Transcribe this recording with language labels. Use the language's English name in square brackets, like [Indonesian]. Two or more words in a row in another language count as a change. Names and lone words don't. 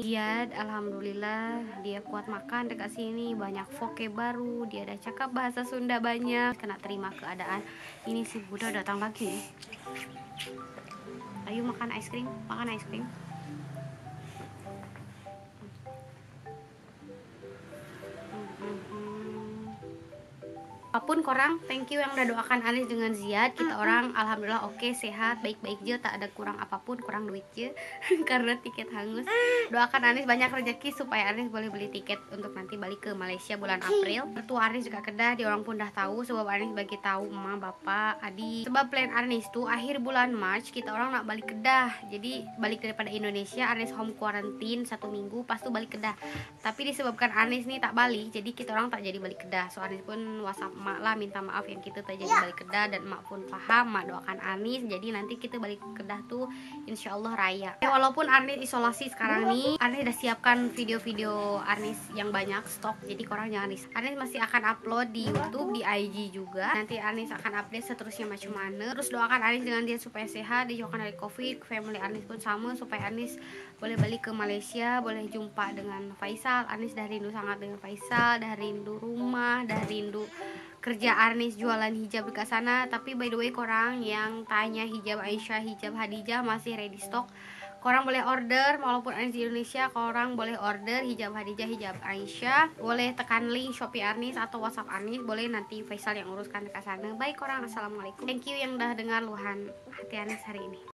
[Malay] Dia alhamdulillah dia kuat makan dekat sini, banyak voke baru, dia ada cakap bahasa Sunda banyak, kena terima keadaan. Ini si Buddha datang lagi nih. Ayo makan es krim, makan es krim. Apapun korang, [English] thank you [Malay] yang udah doakan Arnis dengan Ziad. Kita orang alhamdulillah oke, sehat, baik-baik aja, tak ada kurang apapun, kurang duit aja karena tiket hangus. Doakan Arnis banyak rezeki supaya Arnis boleh beli tiket untuk nanti balik ke Malaysia bulan April. Itu Arnis juga Kedah, dia orang pun dah tahu sebab Arnis bagi tahu emak, bapak, adik. Sebab plan Arnis tuh akhir bulan March kita orang nak balik Kedah. Jadi balik daripada Indonesia, Arnis [English] home quarantine [Malay] 1 minggu, pas tuh balik Kedah. Tapi disebabkan Arnis nih tak balik, jadi kita orang tak jadi balik Kedah. So Arnis pun WhatsApp emak lah minta maaf yang kita tak jadi balik Kedah, dan emak pun paham, emak doakan Arnis jadi nanti kita balik Kedah tuh insyaallah raya. Walaupun Arnis isolasi sekarang nih, Arnis udah siapkan video-video Arnis yang banyak stok, jadi korang jangan risau. Arnis masih akan upload di YouTube, di IG juga. Nanti Arnis akan update seterusnya macam mana. Terus doakan Arnis dengan dia supaya sehat, dijauhkan dari COVID. Family Arnis pun sama, supaya Arnis boleh balik ke Malaysia, boleh jumpa dengan Faisal. Arnis dah rindu sangat dengan Faisal, dah rindu rumah, dah rindu kerja Arnis jualan hijab dekat sana. Tapi [English] by the way [Malay] korang yang tanya hijab Aisyah, hijab Hadijah masih [English] ready stock. [Malay] Korang boleh order, walaupun Arnis di Indonesia, korang boleh order hijab Hadijah, hijab Aisyah. Boleh tekan link Shopee Arnis atau WhatsApp Arnis, boleh nanti Faisal yang uruskan dekat sana. Baik korang, assalamualaikum. [English] Thank you [Malay] yang udah dengar luahan hati Arnis hari ini.